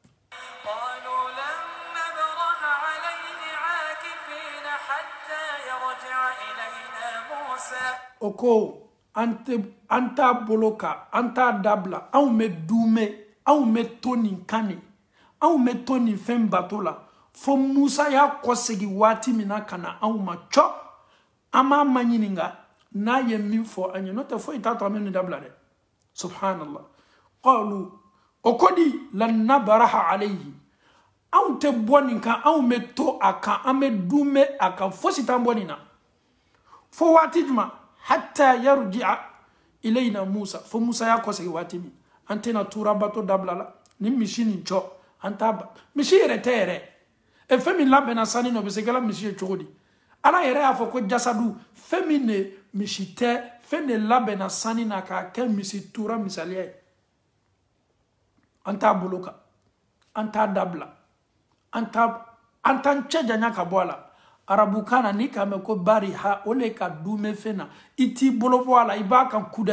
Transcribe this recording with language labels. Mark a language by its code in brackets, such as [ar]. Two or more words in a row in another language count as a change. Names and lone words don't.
[bm] O ko an t'a bolo kan an t'a dabila anw bɛ dume anw bɛ to nin kan nin anw bɛ to nin fɛn bato la fo Musa y'a kɔsegi waati min na ka na anw ma cɔ an m'a maɲininka n'a ye min fɔ an ye n'o tɛ foyi t'a to an bɛ nin dabila dɛ subhanallah qalu o ko di [ar] لن نبرح عليه [bm] anw tɛ bɔ nin kan anw bɛ to a kan an bɛ dume a kan fosi t'an bɔ nin na fo waati jumɛn [ar] حتى يرجع إلينا [bm] Musa fo Musa y'a kɔsegi waati min an tɛna tura bato dabila la ni misi nin cɔ an t'a ba misi yɛrɛ tɛ yɛrɛ e fɛn min labɛnna sani na o bɛ se kɛla misi ye cogo di Ala yɛrɛ y'a fɔ ko jasadu fɛn min de misi tɛ fɛn de labɛnna sani na k'a kɛ misi tura misaliya ye an t'a bolo kan an t'a dabila an t'an cɛ janya ka bɔ a la arabukan na ni k'a mɛn ko bariha o le ka dume fɛn na i t'i bolo bɔ a la i b'a kan kuda